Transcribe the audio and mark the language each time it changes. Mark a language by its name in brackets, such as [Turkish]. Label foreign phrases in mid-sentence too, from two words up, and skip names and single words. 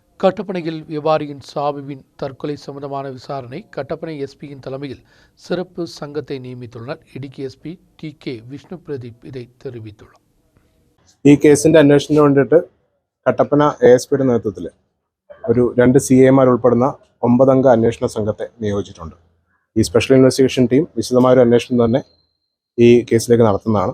[Tamil] கட்டப்பனையில் வியாபாரியின் சாபுவின் தற்கொலை சம்பந்தமான விசாரணை கட்டப்பனை எஸ்பியின் தலைமையில் சிறப்பு சங்கத்தை நியமித்துள்ளனர். ഇടുക്കി എസ്പി ടി.കെ. വിഷ്ണു പ്രദീപ് ഇதை தெரிவித்துள்ளார். [Malayalam] ഈ കേസിന്റെ അന്വേഷണത്തിന് വേണ്ടിയിട്ട് കട്ടപ്പന ASPയുടെ നേതൃത്വത്തിൽ ഒരു 2 CAമാർ ഉൾപ്പെടുന്ന 9 അംഗ അന്വേഷണ സംഘത്തെ നിയോഗിച്ചിട്ടുണ്ട്. ഈ സ്പെഷ്യൽ ഇൻവെസ്റ്റിഗേഷൻ ടീം വിശദമായ ഒരു അന്വേഷണം തന്നെ ഈ കേസിലേക്ക് നടത്തുന്നതാണ്.